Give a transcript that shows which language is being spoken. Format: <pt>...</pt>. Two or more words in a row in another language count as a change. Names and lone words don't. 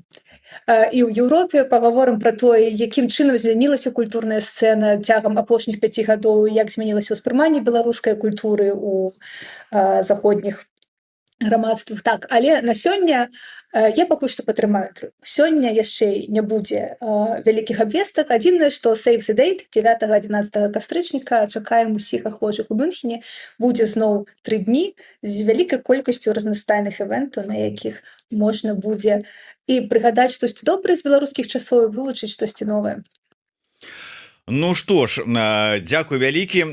<be>І ў Еўропе пагаворым пра тое, якім чынам змянілася культурная сцэна цягам апошніх 5 гадоў, як змянілася ўспрыманне беларускай культуры ў заходніх грамадствах. Так, але на сёння я пакуль што падтрымаю інтрыгу. Сёння яшчэ не будзе вялікіх абвестак. Адзінае, што</be> <en>save the date</en> <be>9-11 кастрычніка чакаем усіх ахвочых у Мюнхене. Будзе зноў 3 дні з вялікай колькасцю разнастайных івентаў, на якіх можна будзе і прыгадаць штосьці добрае з беларускіх часоў і вывучыць штосьці новае.</be> <ru>Ну что ж,</ru> <be>дзякуй вялікі.</be>